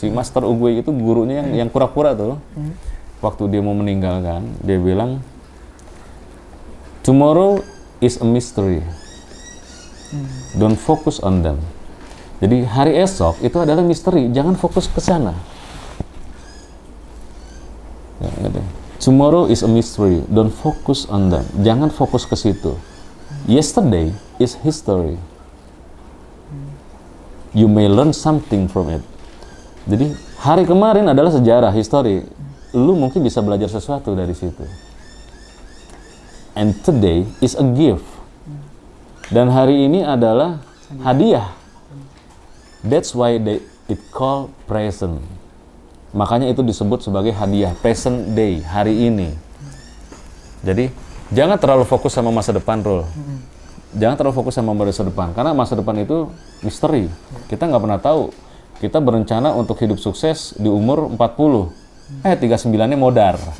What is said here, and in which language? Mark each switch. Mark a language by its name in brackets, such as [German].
[Indonesian] Si Master Oogway itu gurunya yang kura-kura tuh. Waktu dia mau meninggalkan, dia bilang, [English] "Tomorrow is a mystery. Don't focus on them." [Indonesian] Jadi hari esok itu adalah misteri, jangan fokus ke sana. Ya, gitu. [English] Tomorrow is a mystery, don't focus on them. [Indonesian] Jangan fokus ke situ. [English] Yesterday is history. You may learn something from it. [Indonesian] Jadi hari kemarin adalah sejarah, history. Lu mungkin bisa belajar sesuatu dari situ. [English] And today is a gift. [Indonesian] Dan hari ini adalah hadiah. [English] That's why it called present. [Indonesian] Makanya itu disebut sebagai hadiah, [English] present day, [Indonesian] hari ini. Jadi jangan terlalu fokus sama masa depan, Rul. Jangan terlalu fokus sama masa depan, karena masa depan itu misteri. Kita nggak pernah tahu. Kita berencana untuk hidup sukses di umur 40. 39-nya modar.